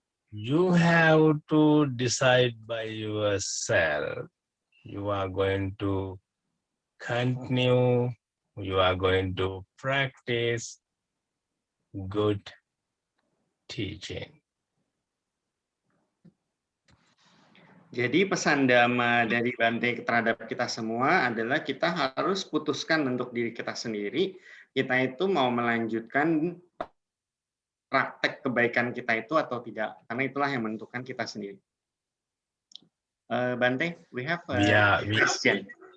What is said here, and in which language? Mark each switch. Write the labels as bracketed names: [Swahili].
[English] You have to decide by yourself. You are going to continue, you are going to practice good teaching. [Indonesian] Jadi pesan Dhamma dari Bante terhadap kita semua adalah kita harus putuskan untuk diri kita sendiri, kita itu mau melanjutkan praktek kebaikan kita itu atau tidak, karena itulah yang menentukan kita sendiri. [English] Bante, we have a question.